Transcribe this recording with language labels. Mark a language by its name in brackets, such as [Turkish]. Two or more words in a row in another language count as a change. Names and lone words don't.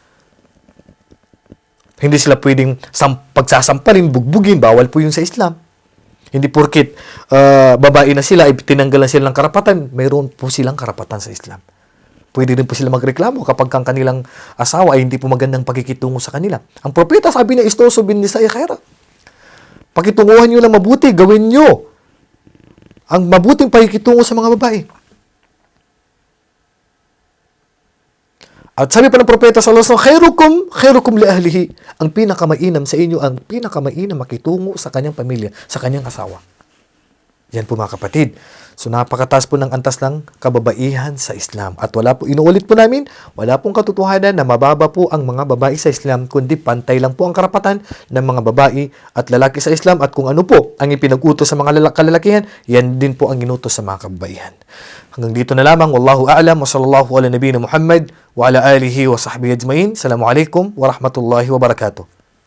[Filipino] Hindi sila pwedeng pagsasampalin, bugbugin. Bawal po yun sa Islam. Hindi porkit babae na sila, ay tinanggalan sila ng karapatan. Mayroon po silang karapatan sa Islam. Pwede rin po sila magreklamo kapag ang kanilang asawa ay hindi po magandang pakikitungo sa kanila. Ang propeta sabi na, [Arabic] استوصوا بالنساء خيرا. [Filipino] Pakitunguhan nyo lang mabuti, gawin nyo ang mabuting pakikitungo sa mga babae. At sabi pa ng propeta [Arabic] صلى الله عليه وسلم، خيركم لأهله. [Filipino] Ang pinakamainam sa inyo, ang pinakamainam makitungo sa kanyang pamilya, sa kanyang asawa. Yan po, mga kapatid. So napakataas po ng antas ng kababaihan sa Islam. At wala po, inuulit po namin, wala pong katotohanan na mababa po ang mga babae sa Islam, kundi pantay lang po ang karapatan ng mga babae at lalaki sa Islam. At kung ano po ang ipinag-utos sa mga kalalakihan, yan din po ang inutos sa mga kababaihan. Hanggang dito na lamang. [Arabic] والله أعلم وصلى الله على نبينا محمد وعلى آله وصحبه أجمعين. السلام عليكم ورحمة الله وبركاته.